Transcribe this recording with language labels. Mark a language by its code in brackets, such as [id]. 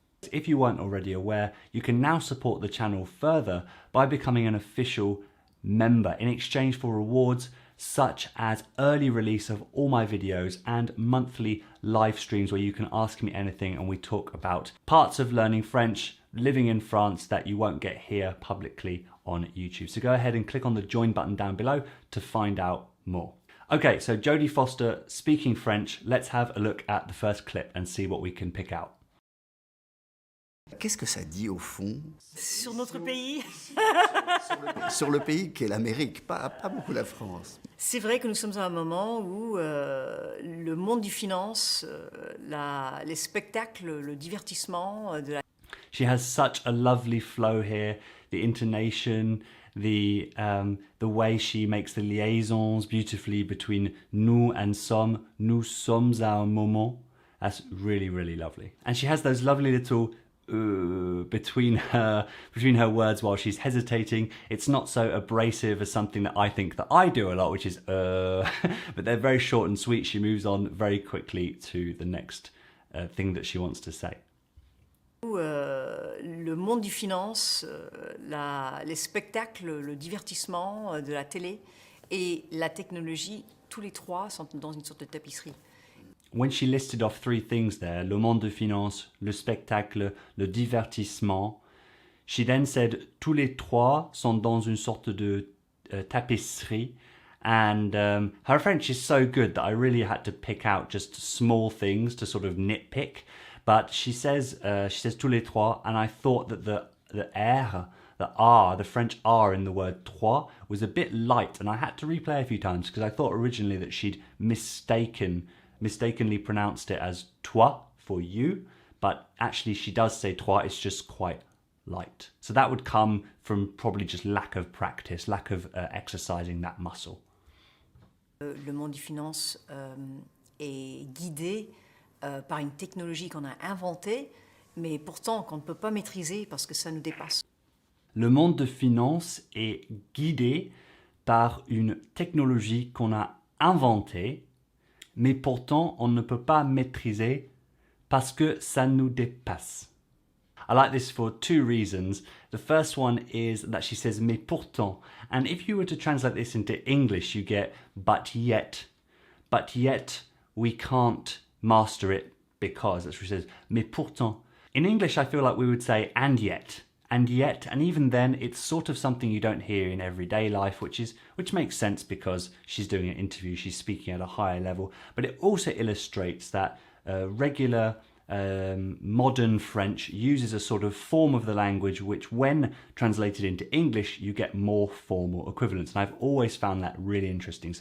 [en] If you weren't already aware, you can now support the channel further by becoming an official member in exchange for rewards such as early release of all my videos and monthly live streams where you can ask me anything and we talk about parts of learning French, living in France, that you won't get here publicly on YouTube. So go ahead and click on the join button down below to find out more. Okay, so Jodie Foster speaking French. Let's have a look at the first clip and see what we can pick out. [fr] Qu'est-ce que ça dit au fond? Sur notre pays. Sur le pays qu'est l'Amérique, pas beaucoup la France. C'est vrai que nous sommes à un moment où le monde du finance, les spectacles, le divertissement, [en] She has such a lovely flow here, the intonation, the way she makes the liaisons beautifully between nous and sommes. [fr] Nous sommes à un moment. [en] That's really, really lovely. And she has those lovely little between her words while she's hesitating. It's not so abrasive as something that I think that I do a lot, which is but they're very short and sweet. She moves on very quickly to the next thing that she wants to say. [fr] Le monde du finance, les spectacles, le divertissement, de la télé et la technologie, tous les trois sont dans une sorte de tapisserie. [en] When she listed off three things there, le monde de finance, le spectacle, le divertissement, she then said [fr] tous les trois sont dans une sorte de tapisserie. [en] And her French is so good that I really had to pick out just small things to sort of nitpick. But she says [fr] tous les trois, [en] and I thought that the R, the R, the French R in the word trois was a bit light, and I had to replay a few times because I thought originally that she'd mistakenly pronounced it as toi for you, but actually she does say trois, it's just quite light. So that would come from probably just lack of practice, lack of exercising that muscle. [fr] Le monde du finance est guidé par une technologie qu'on a inventée, mais pourtant qu'on ne peut pas maîtriser parce que ça nous dépasse. Le monde de finance est guidé par une technologie qu'on a inventée, mais pourtant on ne peut pas maîtriser parce que ça nous dépasse. [en] I like this for two reasons. The first one is that she says [fr] mais pourtant, [en] and if you were to translate this into English you get but yet we can't master it because, that's what she says, mais pourtant. In English I feel like we would say and yet, and even then it's sort of something you don't hear in everyday life, which makes sense because she's doing an interview, she's speaking at a higher level, but it also illustrates that regular modern French uses a sort of form of the language which when translated into English you get more formal equivalents, and I've always found that really interesting.